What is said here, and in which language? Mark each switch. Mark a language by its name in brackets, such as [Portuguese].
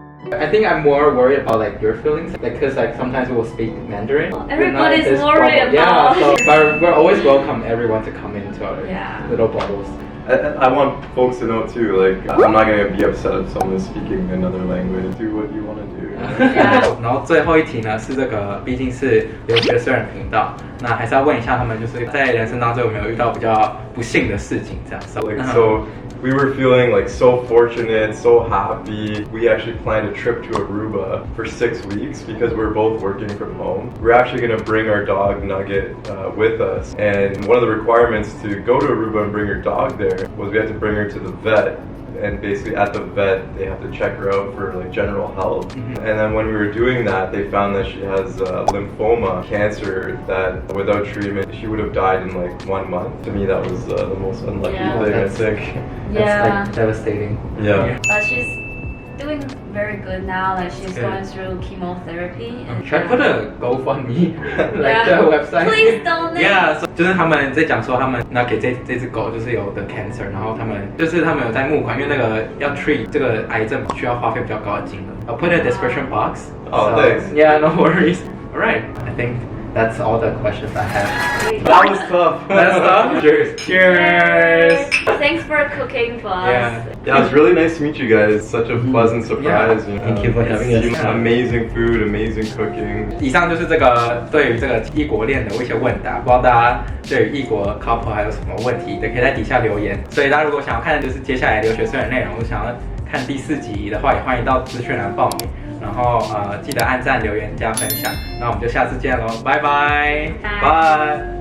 [English] I think I'm more worried about like your feelings, like because like sometimes we'll speak Mandarin. Well, We're not everybody's this worried bubble. Yeah, so about- but we're always welcome everyone to come into our Yeah. little bubbles. I want folks to know too, like I'm not gonna be upset if someone is speaking another language. Do what you want to do. Yeah. [Chinese] 然后最后一题呢是这个，毕竟是留学虽人频道，那还是要问一下他们，就是在人生当中有没有遇到比较不幸的事情这样。 [English] Like, so we were feeling like so fortunate, so happy. We actually planned a trip to Aruba for 6 weeks because we're both working from home. We're actually going to bring our dog Nugget with us. And one of the requirements to go to Aruba and bring your dog there was we had to bring her to the vet. And basically at the vet, they have to check her out for like general health. And then when we were doing that, they found that she has lymphoma, cancer, that without treatment, she would have died in like 1 month. To me, that was the most unlucky Yeah. thing, I think. That's Yeah. like devastating. Yeah. But she's doing very good now. Like she's Good. going through chemotherapy. And Should I put a GoFundMe like Yeah. the website? Please donate. Yeah, so [Chinese] 就是他们在讲说他们那给这只狗就是有的 cancer，然后他们有在募款，因为那个要 treat 这个癌症需要花费比较高的金额。 [English] I'll put in the description box. Oh, So, thanks. Yeah, no worries. All right, I think that's all the questions I have. That was tough. That's tough. Cheers. Cheers. Thanks for cooking for us. Yeah. Yeah, it was really nice to meet you guys. Such a pleasant surprise. Yeah. You know. Thank you for having us. It's amazing food, amazing cooking. [Chinese] 以上就是这个对于这个异国恋的一些问答，不知道大家对于异国 couple 还有什么问题，也可以在底下留言。所以大家如果想要看就是接下来留学生的内容，或想要看第4集的话，也欢迎到资讯栏报名。然后记得按赞、留言、加分享。那我们就下次见喽，拜拜，拜。